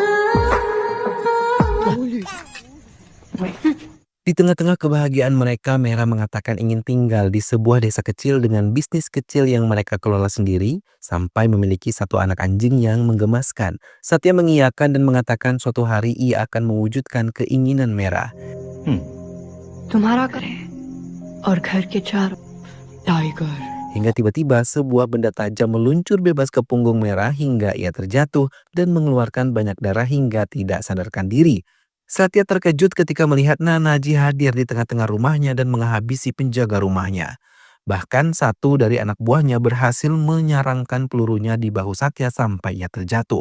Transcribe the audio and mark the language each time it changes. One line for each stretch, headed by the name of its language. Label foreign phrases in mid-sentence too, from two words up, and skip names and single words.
Indonesian: Di tengah-tengah kebahagiaan mereka, Mera mengatakan ingin tinggal di sebuah desa kecil dengan bisnis kecil yang mereka kelola sendiri, sampai memiliki satu anak anjing yang menggemaskan. Satya mengiyakan dan mengatakan suatu hari ia akan mewujudkan keinginan Mera.
Hindi: तुम्हारा घर है और घर के चारों टाइगर।
Indonesian: Hingga tiba-tiba sebuah benda tajam meluncur bebas ke punggung Mera hingga ia terjatuh dan mengeluarkan banyak darah hingga tidak sadarkan diri. Satya terkejut ketika melihat Nanaji hadir di tengah-tengah rumahnya dan menghabisi penjaga rumahnya. Bahkan satu dari anak buahnya berhasil menyarangkan pelurunya di bahu Satya sampai ia terjatuh.